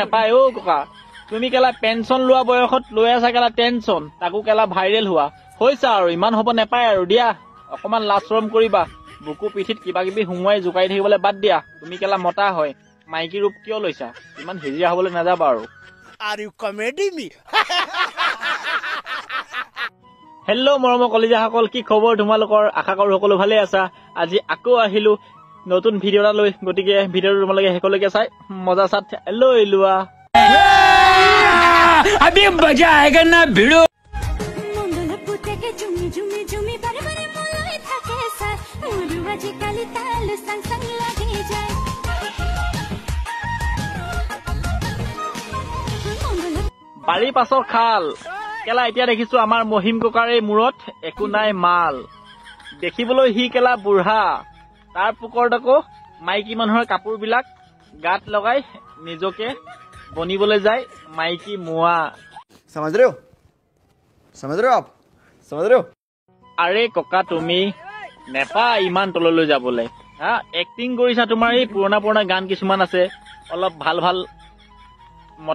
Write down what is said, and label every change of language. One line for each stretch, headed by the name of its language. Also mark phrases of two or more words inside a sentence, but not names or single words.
Assamese: নাপায় অ ককা তুমি কেলা পেঞ্চন লোৱা বয়সত লৈ আছা কেলা টেনচন তাকো কেলা ভাইৰেল হোৱা হৈছা আৰু ইমান হ'ব নাপায় আৰু দিয়া অকমান লাজ শৰম কৰিবা বুকু পিঠিত কিবা কিবি হুমুৱাই জোকাই থাকিবলৈ বাদ দিয়া তুমি কেলা মতা হয় মাইকী ৰূপ কিয় লৈছা ইমান হিজিৰা হবলৈ নাযাবা আৰু
English: are you comedy me
Assamese: হেল্ল' মৰমৰ কলিজাসকল কি খবৰ তোমালোকৰ আশা কৰো সকলো ভালে আছা আজি আকৌ আহিলো নতুন ভিডিঅ' এটা লৈ গতিকে ভিডিঅ'টো তোমালোকে শেষলৈকে চাই মজা চাত লৈ লোৱা
Hindi: अभी मजा आएगा ना भिड़ो
Assamese: বাৰীৰ পাছৰ খাল কেলা এতিয়া দেখিছো আমাৰ মহিম ককাৰ এই মূৰত একো নাই মাল দেখিবলৈ সি কেলা বুঢ়া তাৰ পুকৰত আকৌ মাইকী মানুহৰ কাপোৰবিলাক গাত লগাই নিজকে বনিবলৈ যায় মাইকী মুৱা
Hindi: समझ रहे हो आप समझ रहे हो
Assamese: আৰে ককা তুমি নেপা ইমান তললৈ যাবলৈ হা এক্টিং কৰিছা তোমাৰ এই পুৰণা গান কিছুমান আছে অলপ ভাল মতা